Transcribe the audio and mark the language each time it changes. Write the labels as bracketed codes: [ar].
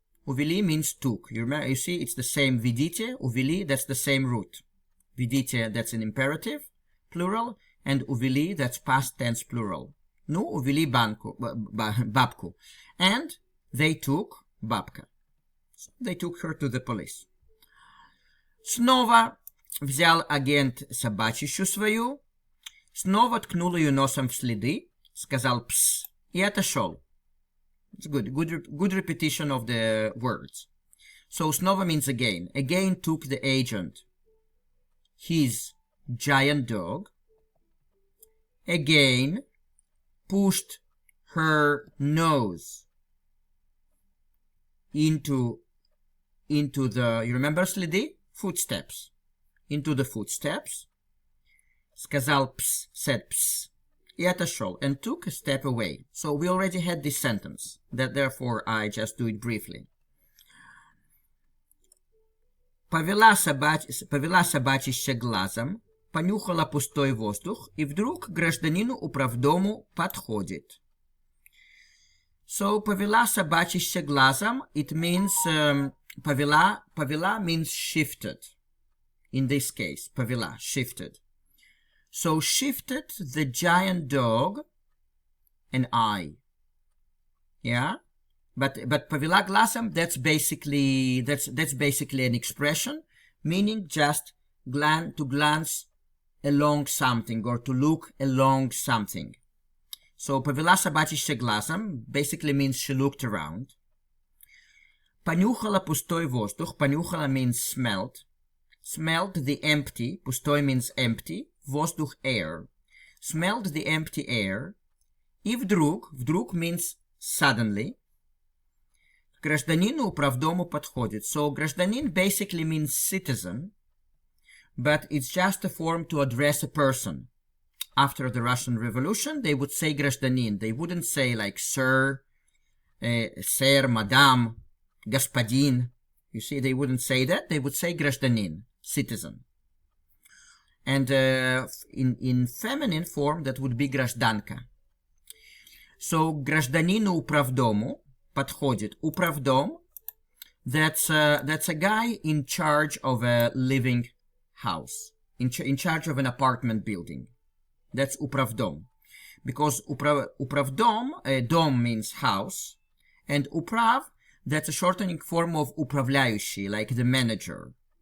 [en] Увели means took. You see, it's the same ведите, увели, that's the same root. Ведите, that's an imperative, plural, and увели, that's past tense plural. [ru] Ну, увели бабку. [en] And they took бабка. So they took her to the police. [ru] Снова взял агент собачищу свою, снова ткнул ее носом в следы, сказал пс и отошел. [en] It's good repetition of the words. So снова means again. Again took the agent his giant dog. Again pushed her nose into the, you remember следы? Footsteps. Into the footsteps. [ru] Сказал пс, [en] said пс, [ru] и отошел, [en] and took a step away. So we already had this sentence. Therefore, I just do it briefly. [ru] Повела собачище глазом, понюхала пустой воздух, и вдруг к гражданину управдому подходит. [en] So, [ru] повела собачище глазом, [en] it means, повела means shifted. In this case, повела, shifted. So, shifted the giant dog an eye. Yeah? But [ru] повела глазом, [en] that's basically an expression meaning just to glance along something or to look along something. So [ru] повела собачище глазом [en] basically means she looked around. [ru] Понюхала пустой воздух. [en] Понюхала means smelled. Smelled the empty. Пустой means empty. Воздух air. Smelled the empty air. [ru] И вдруг [en] means suddenly. [ru] К гражданину управдому подходит. [en] So гражданин basically means citizen, but it's just a form to address a person. After the Russian Revolution, they would say гражданин. They wouldn't say like sir, sir, madame, господин. You see, they wouldn't say that. They would say гражданин, citizen. And in feminine form, that would be гражданка. [ru] So гражданину управдому подходит. [en] Управдом, that's a guy in charge of a living house, in charge of an apartment building. That's управдом. Because управдом, дом means house, and управ, that's a shortening form of управляющий, like the manager.